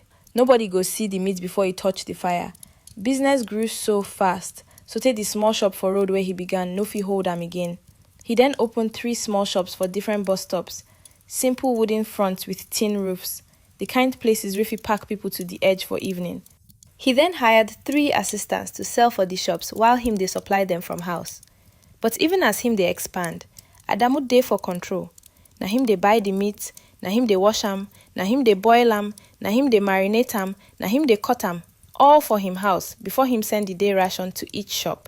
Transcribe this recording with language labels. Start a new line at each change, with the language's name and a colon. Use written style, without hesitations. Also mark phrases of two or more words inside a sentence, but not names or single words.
Nigerian Pidgin: Nobody go see the meat before he touch the fire. Business grew so fast, so take the small shop for road where he began, no fit hold am again. He then opened 3 small shops for different bus stops. Simple wooden fronts with tin roofs, the kind places where fit pack people to the edge for evening. He then hired 3 assistants to sell for the shops while him dey supply them from house. But even as him dey expand, Adamu dey for control. Na him dey buy the meat, na him dey wash am, na him dey boil am, na him dey marinate am, na him dey cut am, all for him house before him send the day ration to each shop.